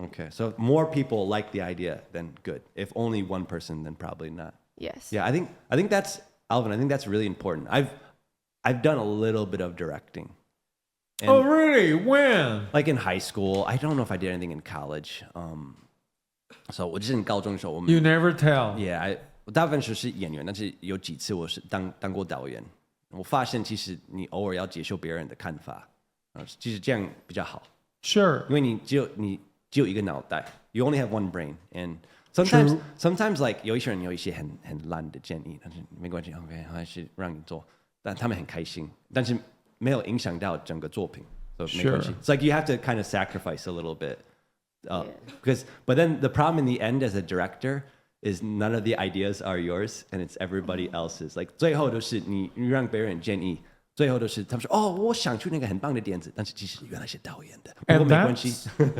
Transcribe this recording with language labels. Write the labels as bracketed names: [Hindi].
[English] So more people like the idea than good. If only one person, then probably not. Yes. Yeah, I think that's Alvin. I think that's really important. I've done a little bit of directing. And oh, really? When? Like in high school. I don't know if I did anything in college. [Chinese] So 我就是高中的时候，我们 [English] You never tell. [Chinese] Yeah, 我大部分时候是演员，但是有几次我是当过导演。我发现其实你偶尔要接受别人的看法，其实这样比较好。 [English] Sure. [Chinese] 因为你只有一个脑袋 ， [English] You only have one brain, and sometimes like [Chinese] 有一些人有一些很烂的建议，但是没关系 ，OK， 还是让你做，但他们很开心，但是没有影响到整个作品，所以没关系。 [English] It's like you have to kind of sacrifice a little bit, but then the problem in the end as a director is none of the ideas are yours and it's everybody else's. [Chinese] Like 最后都是你让别人建议。最后都是他们说哦，我想出那个很棒的点子，但是其实原来是导演的，不过没关系。